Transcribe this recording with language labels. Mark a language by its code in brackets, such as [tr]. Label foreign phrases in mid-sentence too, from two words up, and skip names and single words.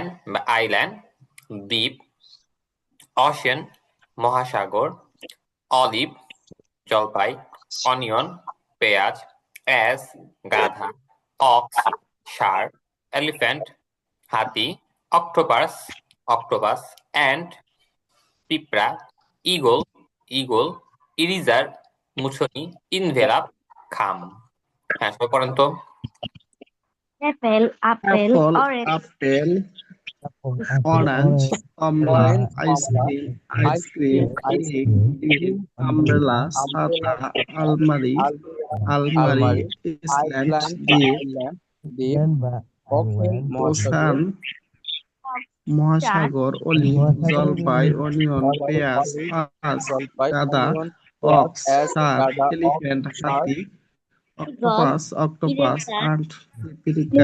[bn] বা আইল্যান্ড, দ্বীপ, অশিয়ান মহাসাগর, অলিভ জলপাই, অনিয়ন পেঁয়াজ, অ্যাস গাধা, অক্স ষাঁড়, এলিফ্যান্ট হাতি, অক্টোপাস অক্টোপাস, অ্যান্ট পিঁপড়া, ঈগল ঈগল, ইরিজার মুছনি, ইনভেলাপ খাম। হ্যাঁ, সবাই পড়েন তো। [en] Apple, apple, apple, orange, apple, orange, [bn] কমলা, আইসক্রিম, আইসক্রিম, কেক, ডিম, আমব্রেলা, ছাতা, আলমারি, আলমারি, আইসল্যান্ড, দ্বীপ, ওশান, মহাসাগর, অলিভ, জলপাই, অনিয়ন, পেঁয়াজ, আজ, গাদা, অক্স, ষাঁড়, এলিফ্যান্ট, হাতি, অক্টোপাস, আন্ট, পিপরিকা,